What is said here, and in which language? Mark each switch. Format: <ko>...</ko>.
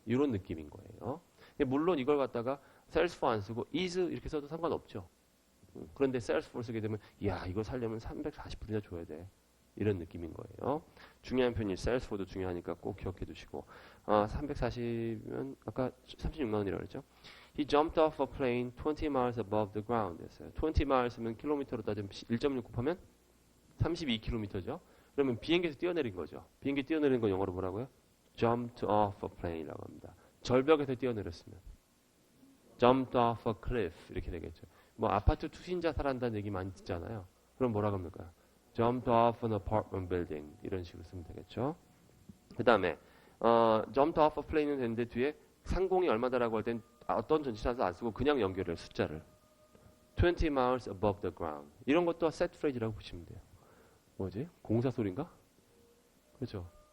<ko>이런 느낌인 거예요. 물론 이걸 갖다가 sells for 안 쓰고 is 이렇게 써도 상관없죠. 그런데 sells for 쓰게 되면 야 이거 살려면 340불이나 줘야 돼. 이런 느낌인 거예요. 중요한 편이 sells for도 중요하니까 꼭 기억해 두시고 340면 아까 36만 원이라고 그랬죠.</ko> <en>He jumped off a plane 20 miles above the ground</en> <ko>했어요. 20 miles면 킬로미터로 따지면 1.6 곱하면 32km죠. 그러면 비행기에서 뛰어내린 거죠. 비행기 뛰어내린 건 영어로 뭐라고요?</ko> <en>Jumped off a plane</en> <ko>이라고 합니다. 절벽에서 뛰어내렸으면</ko> <en>jumped off a cliff</en> <ko>이렇게 되겠죠. 뭐 아파트 투신자 살한다는 얘기 많이 듣잖아요. 그럼 뭐라고 합니까?</ko> <en>Jumped off an apartment building</en> <ko>이런 식으로 쓰면 되겠죠. 그 다음에 jumped off a plane은 되는데 뒤에 상공이 얼마다라고 할 땐 어떤 전치사도 안 쓰고 그냥 연결해요. 숫자를</ko> <en>20 miles above the ground</en> <ko>이런 것도 set phrase라고 보시면 돼요. 뭐지? 공사 소리인가? 그렇죠.</ko>